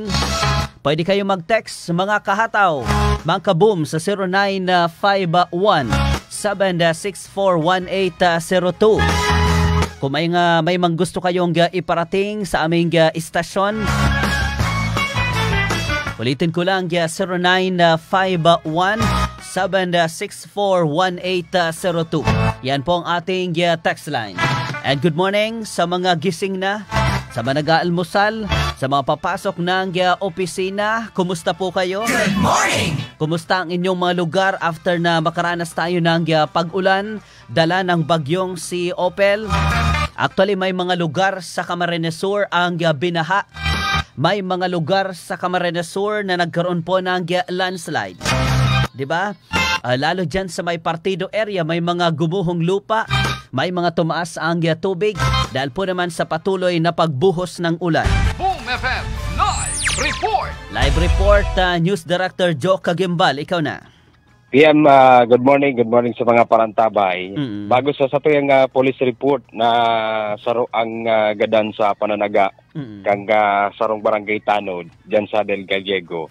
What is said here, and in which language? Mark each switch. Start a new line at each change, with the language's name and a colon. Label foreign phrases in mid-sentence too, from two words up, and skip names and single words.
Filipino: Pwede kayo mag-text mga kahataw, mga kaboom sa 0951-764-1802. Kung may mga gusto kayong iparating sa aming istasyon, ulitin ko lang 0951-764-1802. Yan po ang ating text line.
English: And good morning
Filipino: sa mga gising na, sa mga nag-aalmusal, sa mga papasok ng opisina. Kumusta po kayo?
English: Good morning!
Filipino: Kumusta ang inyong mga lugar after na makaranas tayo ng pag-ulan, dala ng bagyong si Opel? Actually, may mga lugar sa Camarines Sur ang binaha. May mga lugar sa Camarines Sur na nagkaroon po ng landslide. Diba? Lalo dyan sa may partido area, may mga gumuhong lupa, may mga tumaas ang tubig dahil po naman sa patuloy na pagbuhos ng ulan.
English: Boom FM Live Report! Live report, News Director Joe Kagimbal,
Filipino: ikaw na.
Bikol: PM,
English: good morning
Bikol: sa mga parantabay. Bago sa tuyang police report na saro ang gadan sa pananaga kang sarong barangay Tanod dyan sa Del Gallego.